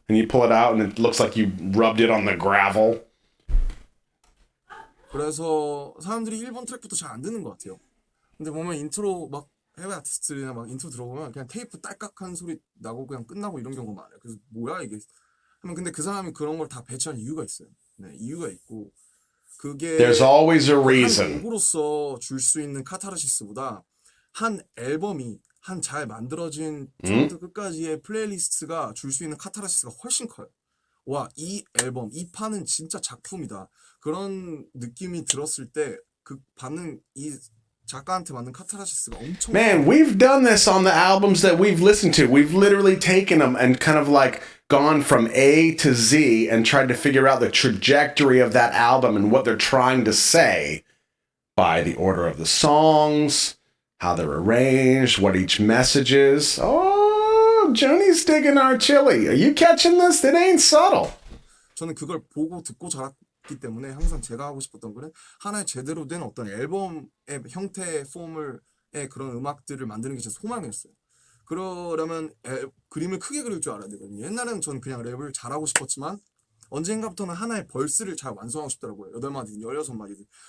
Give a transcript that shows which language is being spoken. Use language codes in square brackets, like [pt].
[en] And you pull it out and it looks like you rubbed it on the gravel. [ko] 그래서 사람들이 1번 트랙부터 잘 안 듣는 것 같아요. 근데 보면 인트로 막 해외 아티스트나 막 인트로 들어보면 그냥 테이프 딸깍한 소리 나고 그냥 끝나고 이런 경우가 많아요. 그래서 뭐야 이게 하면 근데 그 사람이 그런 걸 다 배치한 이유가 있어요. 네, 이유가 있고 그게 [en] There's always a [ko] 한 [en] reason. [ko] 곡으로서 줄 수 있는 카타르시스보다 한 앨범이 한 잘 만들어진 처음부터 끝까지의 플레이리스트가 줄 수 있는 카타르시스가 훨씬 커요. 와, 이 앨범, 이 판은 진짜 작품이다. 그런 느낌이 들었을 때 그 받는 이 작가한테 만든 카타르시스가 엄청 [en] Man, we've done this on the albums that we've listened to. We've literally taken them and kind of like gone from A to Z and tried to figure out the trajectory of that album and what they're trying to say by the order of the songs, how they're arranged, what each message is. Oh, Joni's digging our chili. Are you catching this? It ain't subtle. [ko] 저는 그걸 보고 듣고 자랐기 때문에 항상 제가 하고 싶었던 거는 하나의 제대로 된 어떤 앨범의 형태, 폼의 그런 음악들을 만드는 게 제 소망이었어요. 그러려면 그림을 크게 그릴 줄 알아야 되거든요. 옛날에는 저는 그냥 랩을 잘하고 싶었지만 언젠가부터는 하나의 벌스를 잘 완성하고 싶더라고요. 8마디든 16마디든.